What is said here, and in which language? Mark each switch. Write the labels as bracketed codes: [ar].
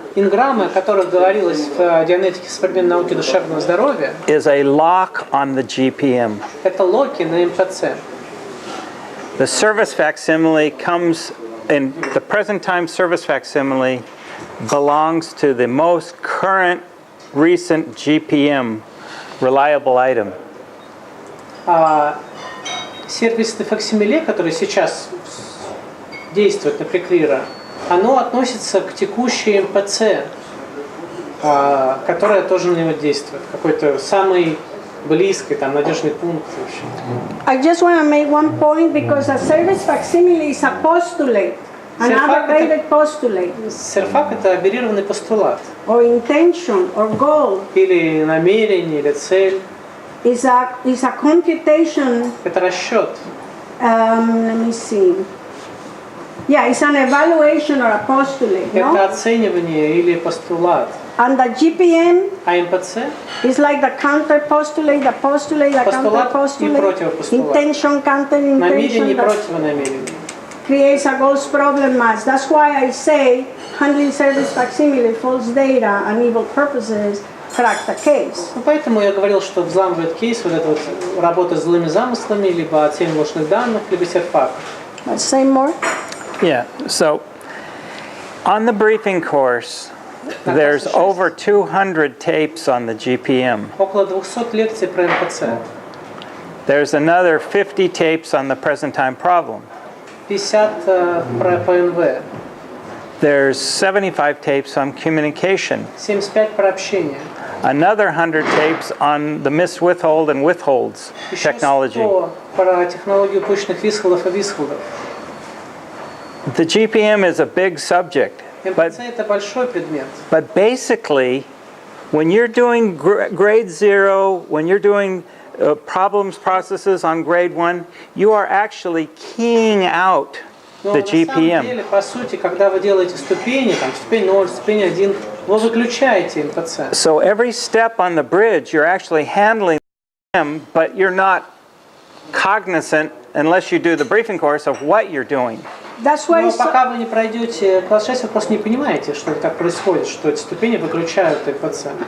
[ru] Инграммы, о которых говорилось в Дианетике современной науки душевного здоровья, [en] is a lock on the GPM. [ru] это локи на МПЦ. [en] The service facsimile comes in the present time service facsimile belongs to the most current recent GPM reliable item. [ru] Сервисный факсимиле, который сейчас действует на преклира, оно относится к текущей МПЦ, которая тоже на него действует. Какой-то самый близкий, там, надежный пункт. [en] I just want to make one point because a service facsimile is a postulate, an abbreviated postulate. [ru] Серфак это аберированный постулат. [en] Or intention, or goal. [ru] Или намерение, или цель. [en] Is a computation. [ru] Это расчет. [en] Let me see. Yeah, it's an evaluation or a postulate. No? [ru] Это оценивание или постулат. [en] And the GPM [ru] А МПЦ [en] is like the counter postulate, the postulate, the counter postulate, intention, counter [ru] намерение [en] intention. [ru] противонамерение. [en] Creates a ghost problem match. That's why I say handling service facsimile, false data, and evil purposes crack the case. [ru] Поэтому я говорил, что взламывает кейс, вот эта вот работа с злыми замыслами, либо оценивание ложных данных, либо серфак. [en] Let's say more. Yeah, so on the briefing course, there's over 200 tapes on the GPM. [ru] Около 200 лекций про МПЦ. [en] There's another 50 tapes on the present time problem. [ru] 50 про ПНВ. [en] There's 75 tapes on communication. [ru] 75 про общение. [en] Another 100 tapes on the miswithhold and withholds technology. [ru] Еще 100 про технологию пущенных висхолдов и висхолдов. [en] The GPM is a big subject. [ru] МПЦ это большой предмет. [en] But basically, when you're doing grade 0, when you're doing problems processes on grade 1, you are actually keying out the GPM. [ru] На самом деле, по сути, когда вы делаете ступени, там ступень 0, ступень 1, вы выключаете МПЦ. [en] So every step on the bridge, you're actually handling them, but you're not cognizant unless you do the briefing course of what you're doing. [ru] Но пока вы не пройдете класс 6, вы просто не понимаете, что так происходит, что эти ступени выключают МПЦ.